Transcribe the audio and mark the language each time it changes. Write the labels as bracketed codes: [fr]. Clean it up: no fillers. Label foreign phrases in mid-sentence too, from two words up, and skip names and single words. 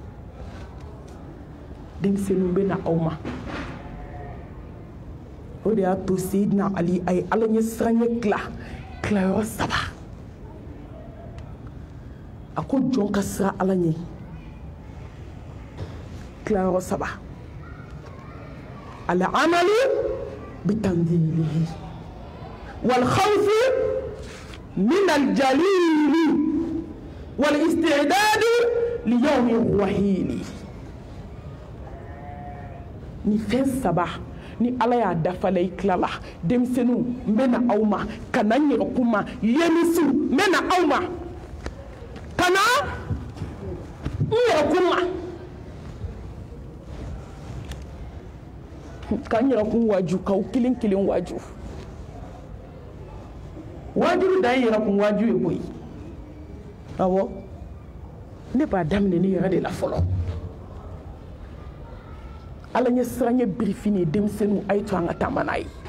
[bm] denmisɛnninw bɛ na aw ma o de y'a to Seydina Ali a ye ala ɲɛ siranɲɛ tilayɔrɔ 3 a ko jɔn ka siran ala ɲɛ tilayɔrɔ 3 [ar] العمل بالتنزيل والخوف من الجليل والاستعداد ليوم الرحيل [bm] ni fɛn 3 ni ala y'a dafala i tilala denmisɛnninw n bɛ na aw ma ka na n yɛrɛ kuma yemisiw n bɛ na aw ma ka na n yɛrɛ kuma ka n yɛrɛ kun waju k'aw kelen kelen waju wajuru dan ye yɛrɛ kun waju ye koyi awɔ ne b'a daminɛ ne yɛrɛ de la fɔlɔ ala ɲɛ siranɲɛ birifini ye denmisɛnninw a ye to an ka taama n'a ye